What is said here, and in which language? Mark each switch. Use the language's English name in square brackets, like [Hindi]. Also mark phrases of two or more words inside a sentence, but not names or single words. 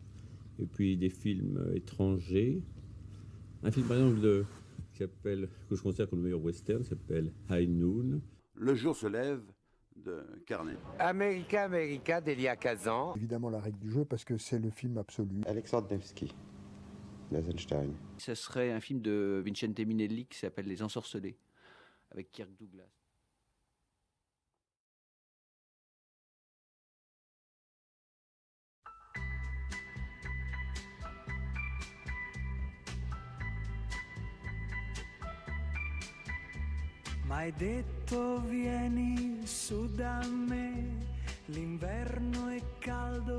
[French] Et puis des films étrangers. Un film par exemple que je considère comme le meilleur western, s'appelle High Noon. Le jour se lève de Carnet. America, America d'Elia Kazan. Évidemment la règle du jeu parce que c'est le film absolu. Alexandre Nevsky, Eisenstein. Ce serait un film de Vincente Minelli qui s'appelle Les Ensorcelés, avec Kirk Douglas. [Italian] M'hai detto vieni su da me, l'inverno è caldo